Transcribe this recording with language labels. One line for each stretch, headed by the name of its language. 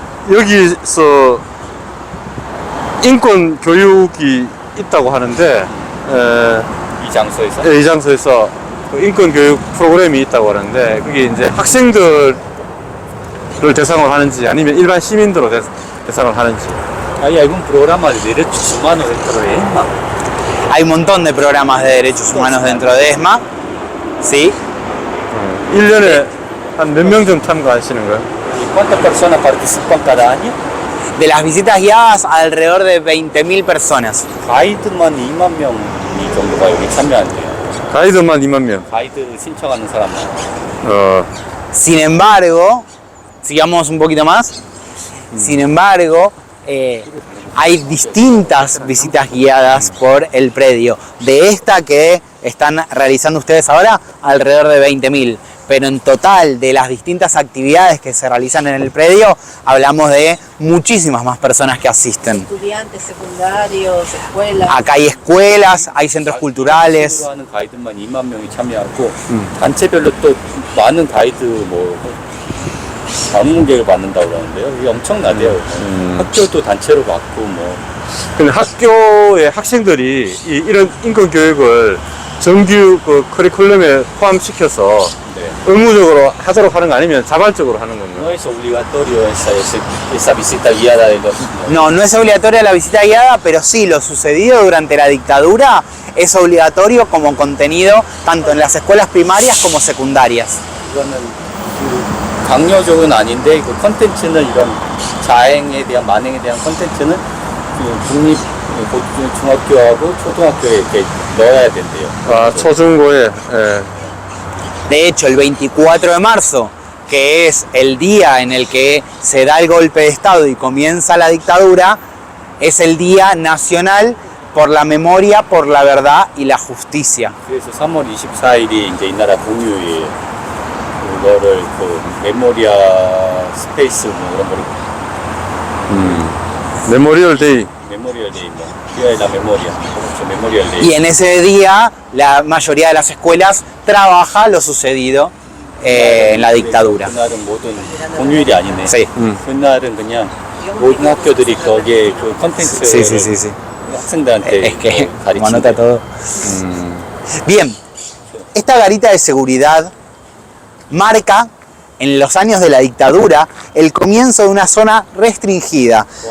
Korean: 여기서 인권 교육이 있다고 하는데 이 장소에서 이 장소에서 그 인권 교육 프로그램이 있다고 하는데 그게 이제 학생들을 대상으로 하는지 아니면 일반 시민들로 대상을 하는지.
Spanish: hay algún programa de derechos humanos dentro de ESMA. Hay un montón de programas de derechos humanos dentro de ESMA, ¿sí?
Korean: 1년에 한 몇 명 정도 참가하시는 거예요?
Spanish: ¿Y cuántas personas participan cada año? De las visitas guiadas, alrededor de 20.000 personas.
Korean: 가이드만 2만 명이 정도가 여기 참여한대요. 가이드만 2만 명. 가이드 신청하는 사람만.
Spanish: Sin embargo, sigamos un poquito más. Sin embargo, hay distintas visitas guiadas por el predio. De esta que están realizando ustedes ahora, alrededor de 20.000. Pero en total, de las distintas actividades que se realizan en el predio, hablamos de muchísimas más personas que asisten. Estudiantes secundarios, escuelas. Acá hay escuelas, hay centros culturales.
Korean: 하는 가이드만 2만 명이 참여하고 단체별로 또 많은 가이드 뭐 방문객을 받는다고 그러는데요. 이게 엄청나대요. 학교도 단체로 받고 뭐. 근데 학교의 학생들이 이런 인권 교육을 정규 그 커리큘럼에 포함시켜서 네. 의무적으로 하도록 하는 거 아니면 자발적으로 하는 건가요?
Spanish: No es obligatorio esa visita guiada de los No, no es obligatoria la visita guiada, pero sí, lo sucedido durante la dictadura es obligatorio como contenido tanto en las escuelas primarias como secundarias.
Korean: 이거는 그 강요적은 아닌데 그 컨텐츠는 이런 자행에 대한 만행에 대한 컨텐츠는 그 국립 중학교하고 초등학교에 이렇게 넣어야 된대요. 아, 초중고에. 예.
Spanish: De hecho, el 24 de marzo, que es el día en el que se da el golpe de Estado y comienza la dictadura, es el Día Nacional por la Memoria, por la Verdad y la Justicia.
Korean: 그래서 3월 24일이 이제 이 나라 공휴일이에요. 그거를 그 메모리아 스페이스 뭐 이런 거를 메모리얼 데이. 메모리얼 데이 뭐
Spanish: Día de la Memoria,
Korean: 그렇죠. 메모리얼 데이.
Spanish: Y en ese día, la mayoría de las escuelas trabaja lo sucedido en la dictadura.
Korean: 그날은 모든 공휴일이 아니네.
Spanish: Sí.
Korean: 그날은 그냥 모든 학교들이 거기에 그 컨텐츠를
Spanish: Sí, sí, sí, sí.
Korean: 학생들한테
Spanish: Es que, como
Korean: 가르치는
Spanish: anota todo. Bien, esta garita de seguridad marca en los años de la dictadura el comienzo de una zona restringida.